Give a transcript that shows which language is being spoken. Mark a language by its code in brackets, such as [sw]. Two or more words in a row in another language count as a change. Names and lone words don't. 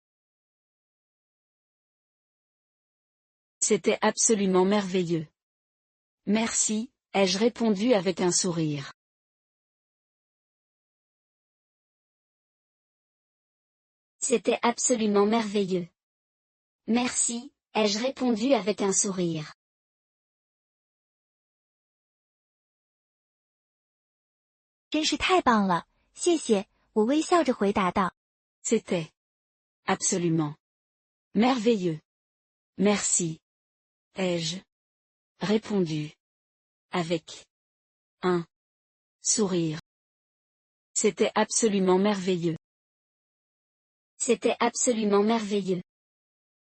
[fr] C'était absolument merveilleux. Merci, ai-je répondu avec un sourire. C'était absolument merveilleux. Merci, ai-je répondu avec un sourire. [zh] 真是太棒了，谢谢，我微笑着回答道。 [fr] C'était absolument merveilleux. Merci, ai-je répondu avec un sourire. C'était absolument merveilleux. C'était absolument merveilleux.